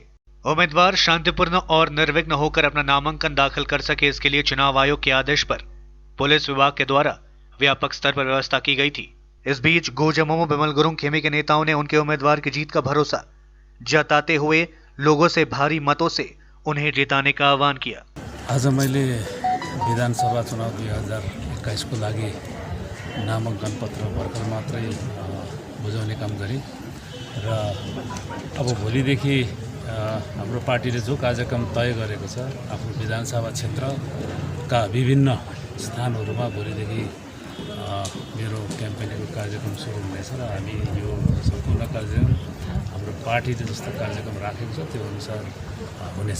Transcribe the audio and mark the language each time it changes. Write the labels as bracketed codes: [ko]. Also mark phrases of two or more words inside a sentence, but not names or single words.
[hi] उम्मीदवार शांतिपूर्ण और निर्विघ्न होकर अपना नामांकन दाखिल कर सके, इसके लिए चुनाव आयोग के आदेश पर पुलिस विभाग के द्वारा व्यापक स्तर पर व्यवस्था की गई थी। इस बीच गोजा मोमो बिमल गुरुंग खेमे के नेताओं ने उनके उम्मीदवार की जीत का भरोसा जताते हुए लोगों से भारी मतों से उन्हें जिताने का आह्वान किया। [ne] आज मैले विधानसभा चुनाव 2021 को लागि नामांकन पत्र भर्खर मात्रै बुझाउने काम गरेँ र अब भोलिदेखि हाम्रो पार्टीले जो कार्यक्रम तय गरेको छ आफ्नो विधानसभा क्षेत्रका विभिन्न स्थानहरूमा भोलिदेखि मेरो क्याम्पेनिङको कार्यक्रम सुरु हुनेछ र हामी यो सम्पूर्ण कार्यक्रम हाम्रो पार्टीले जस्तो कार्यक्रम राखेको छ त्यो अनुसार हुनेछ।